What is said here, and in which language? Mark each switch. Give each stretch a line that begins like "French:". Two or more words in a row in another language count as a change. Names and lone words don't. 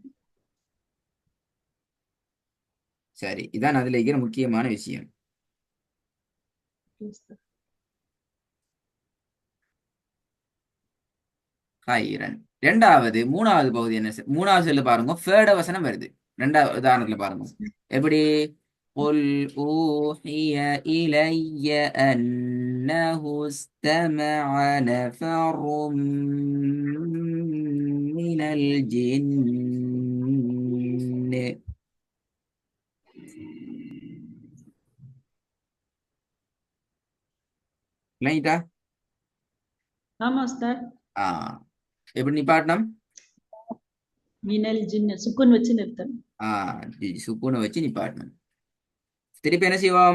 Tamil: சரி, இதான் அதுல இருக்கிற முக்கியமான விஷயம். ஹைரன். மூணாவது பகுதி என்ன? மூணாவது சொல்லு பாருங்க. ஃபேட வசனம் வருது. ரெண்டாவது உதாரணத்துல பாருங்க. எப்படி?
Arabic: قُلْ أُوحِيَ إِلَيَّ أَنَّهُ اسْتَمَعَ نَفَرٌ مِّنَ الْجِنِّ.
Tamil: லைட்டா? ஆமா சார். எப்படி நிப்பாட்டணும்?
Arabic: من الجن
Tamil: சுக்குன் வச்சு நிறுத்தணும். சுக்குனை வச்சு நிப்பாட்டணும். திருப்பி என்ன செய்வோம்?